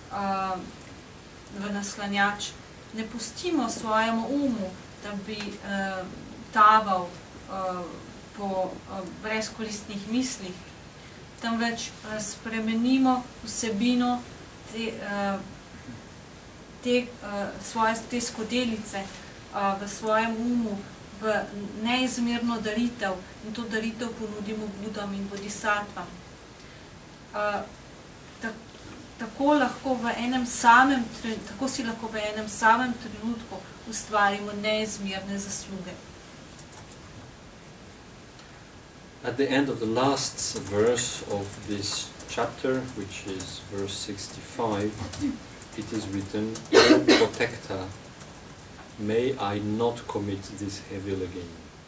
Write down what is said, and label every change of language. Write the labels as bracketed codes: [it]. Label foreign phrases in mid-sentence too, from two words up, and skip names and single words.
[sl] v naslanjač, ne pustimo svojemu umu, da bi taval po brezkoristnih mislih, temveč spremenimo vsebino te skodelice v svojem umu v neizmerno daritev in to daritev ponudimo Budam in Bodhisattvam. Tako si lahko v enem samem trenutku ustvarimo neizmerne zasluge. [en] At the end of the last verse of this chapter, which is verse 65, it is written, "O protector, may I not commit this evil again."